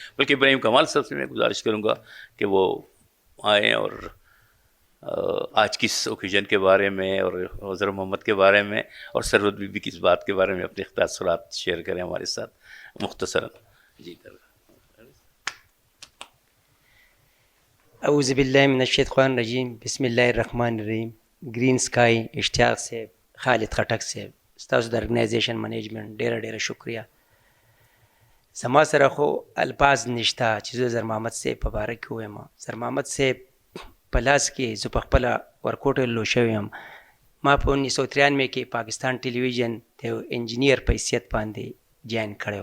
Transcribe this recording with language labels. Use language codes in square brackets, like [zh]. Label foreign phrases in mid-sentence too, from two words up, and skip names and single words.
[ur] بلکہ ابراہیم کمال صاحب سے میں گزارش کروں گا کہ وہ آئیں اور آج کی اس اوکیزن کے بارے میں اور حضرت محمد کے بارے میں اور سرورت بی بی کی اس بات کے بارے میں اپنے تاثرات شیئر کریں ہمارے ساتھ مختصراً. جی [ar] اعوذ باللہ من الشیطان الرجیم، بسم اللہ الرحمن الرحیم. [ur] گرین اسکائی اشتیاق سے، [ps] خالد خټک سے، ستاسو د ارګنایزیشن منیجمنٹ ډیره ډیره شکریہ. زما سره خو الفاظ نشته چې زه زر محمد صاحب په باره کې ووایم. زر محمد صاحب په لاس کې زه په خپله ورکوټ لو شوی یم. ما په 1993 کې پاکستان ټلویزیون د انجینیر په حیثیت باندې جاین کړی.